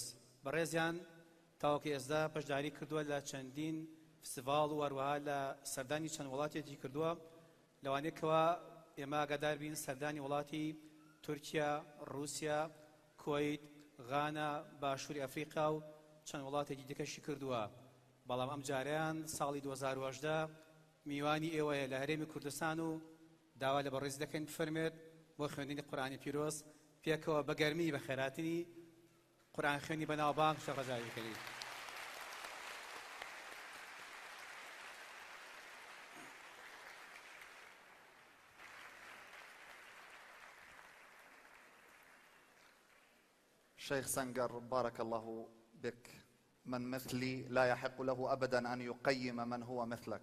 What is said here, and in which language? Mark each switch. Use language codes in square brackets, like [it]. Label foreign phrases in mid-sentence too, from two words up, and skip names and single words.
[ckb] بەڕێزیان تاوەکو ئێستا بەشداری کردووە لە چەندین فستیڤاڵ و هەروەها لە سەردانی چەند وڵاتێکی کردووە لەوانەیەکەوە ئێمە ئاگادار بین سەردانی وڵاتی تورکیا، رووسیا، کوێیت، غانا، باشووری ئەفریقا و چەند وڵاتێکی دیکەشی کردووە. بەڵام ئەم جاریان ساڵی 2018 میوانی ئێوەیە لە هەرێمی کوردستان و داوا لە بەڕێز دەکەین بفەرمێت بۆ خوێندنی قورئانی پیرۆز پێکەوە بە گەرمی بە خێراتنی قورئان خوێنی بەناوبانگ شە ڕەجای بکەین. [ar] شيخ سنجر بارك الله بك، من مثلي لا يحق له أبدا أن يقيم من هو مثلك.